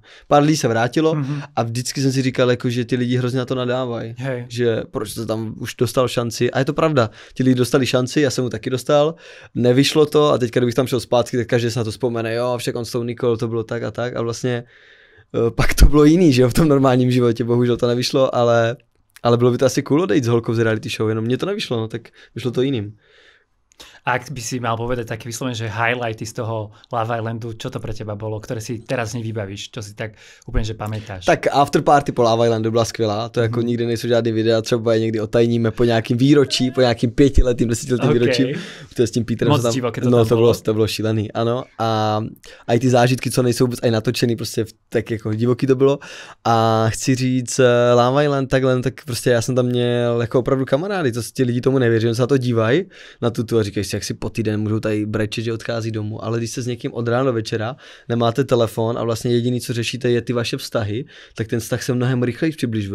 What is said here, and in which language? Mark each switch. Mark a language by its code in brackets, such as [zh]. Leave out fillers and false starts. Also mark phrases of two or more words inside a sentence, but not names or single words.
[cs] Pár lidí se vrátilo a vždycky jsem si říkal, jako, že ty lidi hrozně na to nadávají, že proč to tam už dostal šanci a je to pravda, ti lidi dostali šanci, já jsem mu taky dostal, nevyšlo to a teďka kdybych tam šel zpátky, tak každý se na to vzpomene, jo, však on s tou Nicole, to bylo tak a vlastně pak to bylo jiný, že jo, v tom normálním životě, bohužel to nevyšlo, ale bylo by to asi cool odejít s holkou z reality show, jenom mně to nevyšlo, no tak vyšlo to jiným. [sk] A ak by si mal povedať taký vyslovene, že highlighty z toho Love Islandu, čo to pre teba bolo, ktoré si teraz nevybavíš, čo si tak úplne, že pamätáš? [cs] Tak afterparty po Love Islandu byla skvělá, to jako nikdy nejsou žádný videa, třeba je někdy otajníme po nějakým výročí, po nějakým 5letým, 10letým výročí. To je s tím Peterem. Moc divoký to tam bylo. To bylo šílený, ano. A i ty zážitky, co nejsou vůbec aj natočený, prostě tak jako divoký to bylo. A chci říct, Love Island tak prostě já jsem tam měl jako opravdu kamarády, to ti lidi tomu nevěří, oni se na to dívají, na tu a říkají si, jak si po týden můžou tady brečet, že odchází domů, ale když se s někým od rána do večera nemáte telefon a vlastně jediný, co řešíte, je ty vaše vztahy, tak ten vztah se mnohem rychleji přibližuje.